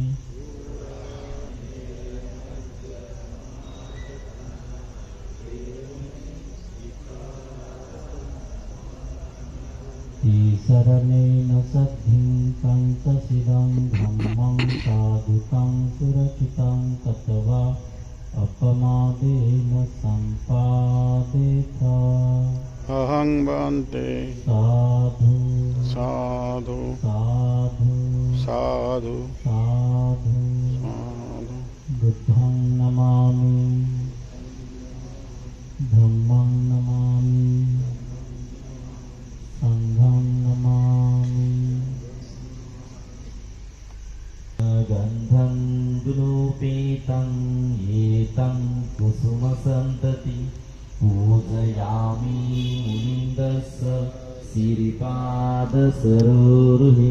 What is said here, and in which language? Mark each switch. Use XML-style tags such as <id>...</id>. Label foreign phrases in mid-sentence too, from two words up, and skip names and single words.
<pi>ईशरणेन सद्धिं पञ्चशीलं धम्मं साधुकं सुरक्षितं तत्वा अपमादेन सम्पादेत। अहं वन्दे साधु साधु साधु साधु साधु साधु। बुद्धं नमामि, धम्मं नमामि, संघं नमामि। गन्धं गुलोपेतं एतं कुसुमसन्तति पूजयामि मुनिन्दस्य सिरिपादसरोरुहे।</pi>